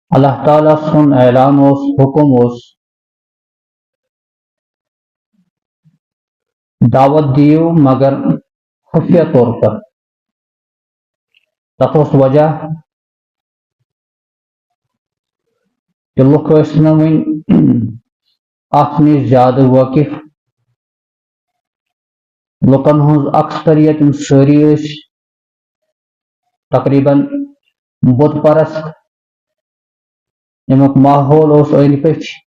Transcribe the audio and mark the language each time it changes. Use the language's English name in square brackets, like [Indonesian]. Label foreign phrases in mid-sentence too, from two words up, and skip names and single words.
[Kashmiri] اللہ تعالیٰ سن اعلان اس حکم اس دعوت دیو مگر خفیہ طور پر تخص وجہ کہ لوگ ٲسۍ نہٕ وٕنۍ اتھ نِش زیادٕ وٲقف لُکن ہٕنٛز اکثریت یِم سٲری ٲسۍ تقریباً بُت پرست ییٚمیُک ماحول اوس أنٛدۍ پٔکۍ